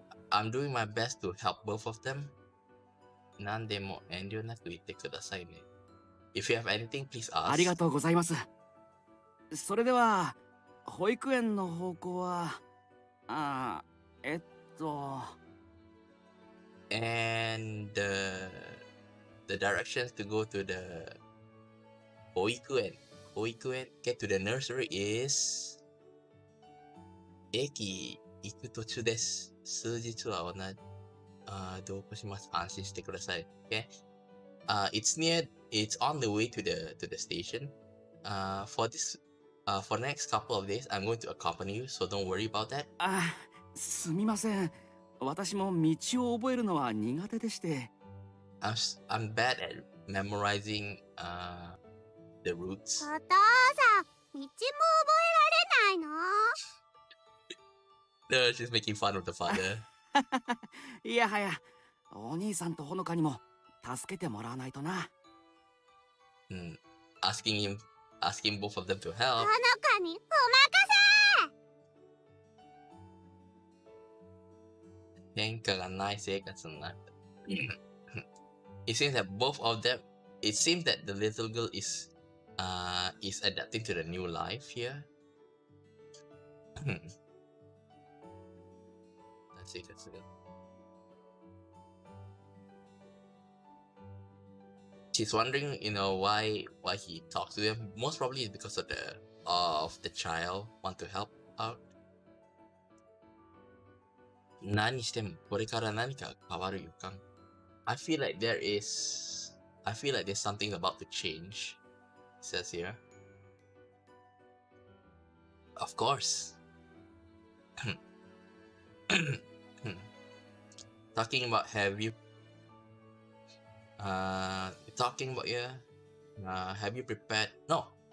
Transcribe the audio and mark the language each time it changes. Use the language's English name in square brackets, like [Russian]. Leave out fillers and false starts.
[English] I'm doing my best to help both of them. [Japanese] 何でも遠慮なく言ってくださいね。 [English] If you have anything, please [Japanese] ありが [English] ask. [Japanese] とうございます。それでは保育園の方向はえっと [English] And the directions to go to the 保育園 get to the nursery is [Japanese] 駅行く途中です。数日は同行します。安心してください。Okay? [English] It's on the way to the station. For the next couple of days, I'm going to accompany you, so don't worry about that. [Japanese] すみません。私も道を覚えるのは苦手でして。 [English] I'm bad at memorizing the routes. [Japanese] お父さん、道も覚えられないの？ [English] No, she's making fun of the father. [Japanese] いやはや、お兄さんとほのかにも助けてもらわないとな。 [English] Asking both of them to [Japanese] ほ [English] help. [Japanese] のかにお任せ。喧嘩がない生活になった。 [English] It seems that both of them. It seems that the little girl is adapting to the new life here. Let's see. She's wondering, why he talks to them. Most probably it's because of the child want to help out. [Japanese] 何してもこれから何か変わる予感。 [English] I feel like there's something about to change. It says here. Of course. Talking about have you prepared? No.